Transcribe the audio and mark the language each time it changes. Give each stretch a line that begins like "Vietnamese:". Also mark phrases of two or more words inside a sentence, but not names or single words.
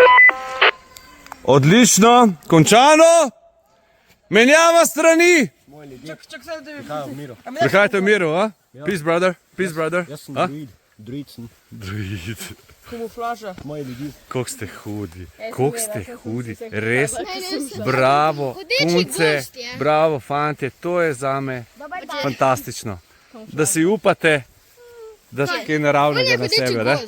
Slovenian: Odlično, končano. Menjava strani. Prihajate v miru,
English: a? Peace, brother. Peace, brother.
Slovenian: Jaz sem A? druid sem. Druid. Kamuflaža. Moji ljudi. Koliko ste hudi, koliko ste hudi, res, bravo, punce, bravo, fantje, to je zame fantastično, da si upate, da ste kaj naravnega na sebe, ne?